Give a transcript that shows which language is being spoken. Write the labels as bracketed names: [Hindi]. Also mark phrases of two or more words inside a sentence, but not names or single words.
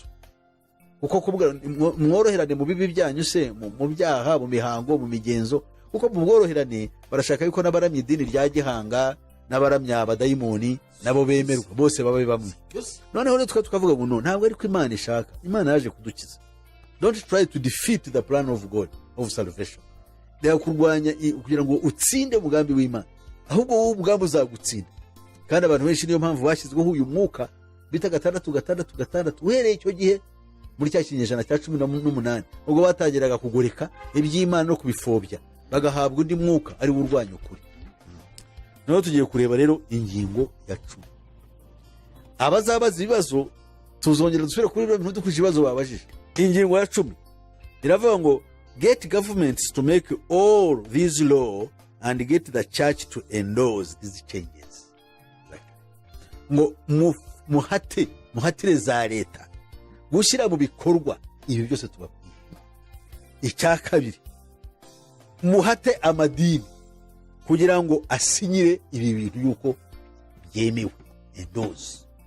[Kinyarwanda] Kuko kubwira mworoherane mu bibi byanyu se, mu byaha, mu mihango, mu migenzo. Kuko mu bworoherane barashaka yuko n'abaramya idini rya gihanga, n'abaramya abadayimoni nabo bemerwa, bose babe bamwe. Noneho rero tukavuga ngo no, ntabwo ariko Imana ishaka. Imana yaje kudukiza. [English] Don't try to defeat the plan of God of salvation. [Kinyarwanda] Reka kurwanya kugira ngo utsinde umugambi w'Imana, ahubwo wowe umugambi uzagutsinda. Kandi abantu benshi niyo mpamvu bashyizweho uyu mwuka bita 666 uhereye icyo gihe muri cya kinyejana cya 18, ubwo batangiraga kugoreka iby'Imana no kubifobya, bagahabwa undi mwuka ari wo urwanya ukuri. Noneho tugiye kureba rero ingingo ya 10. Abazabaza ibibazo tuzongera dusubire kuri ibyo dukurikije ibibazo babajije. Ingingo ya 10 iravuga ngo [English] get governments to make all these law and get the church to endorse these changes. [Kinyarwanda] Ngo muhatire za leta gushyira mu bikorwa ibi byose tubabwiye. Icya kabiri, muhate amadini kugira ngo asinyire ibi bintu yuko byemewe, endorse.